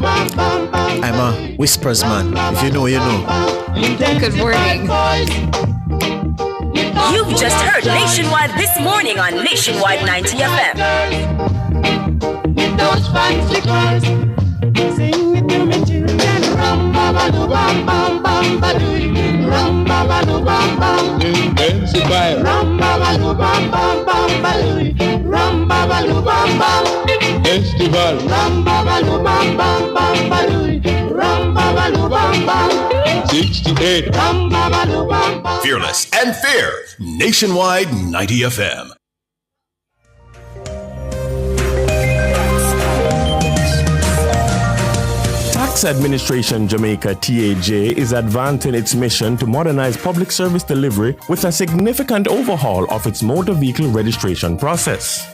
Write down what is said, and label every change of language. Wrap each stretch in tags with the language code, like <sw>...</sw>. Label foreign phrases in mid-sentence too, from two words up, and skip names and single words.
<en>I'm a whispers man. If you know, you know. Good morning. You've just heard Nationwide This Morning on Nationwide 90 FM. Those fancy girls, sing it to me, children. Rum ba ba do bam bam bam ba do. Rum ba ba do bam bam. Intensify. Rum ba ba do bam bam bam ba do. Rum ba ba do bam bam. Festival. Rum ba ba do bam bam bam ba do. Rum ba ba do bam bam. 68. Fearless and fair. Nationwide 90 FM. Tax Administration Jamaica TAJ is advancing its mission to modernize public service delivery with a significant overhaul of its motor vehicle registration process.</en>